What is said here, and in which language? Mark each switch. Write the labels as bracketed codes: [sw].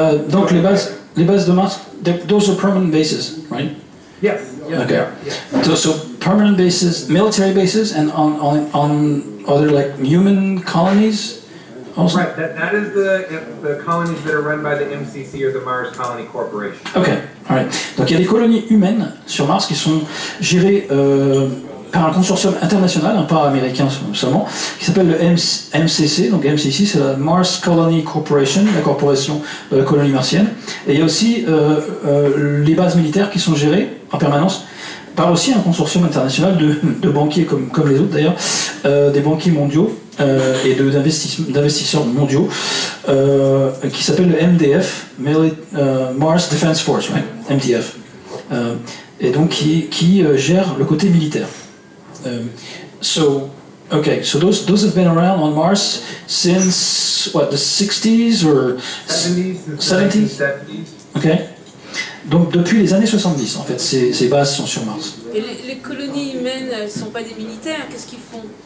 [fr] Donc les bases de Mars, [en] those are permanent bases, right? Yes. Okay. Yes. So permanent bases, military bases, and on other like human colonies. Also? Right. That is the colonies that are run by the MCC or the Mars Colony Corporation. Ok, alright. [fr] Donc il y a des colonies humaines sur Mars qui sont gérées par un consortium international, pas américain seulement, qui s'appelle le MCC. Donc MCC, c'est la Mars Colony Corporation, la corporation de la colonie martienne. Et il y a aussi les bases militaires qui sont gérées en permanence par aussi un consortium international de banquiers comme les autres d'ailleurs, des banquiers mondiaux et d'investisseurs mondiaux qui s'appelle le MDF, Mars Defense Force, right? MDF, et donc qui gère le côté militaire. [en] So those have been around on Mars since what, the 60s or 70s? Okay. [fr] Donc depuis les années 70, en fait, ces bases sont sur Mars. Et les colonies humaines, elles ne sont pas des militaires, qu'est-ce qu'ils font?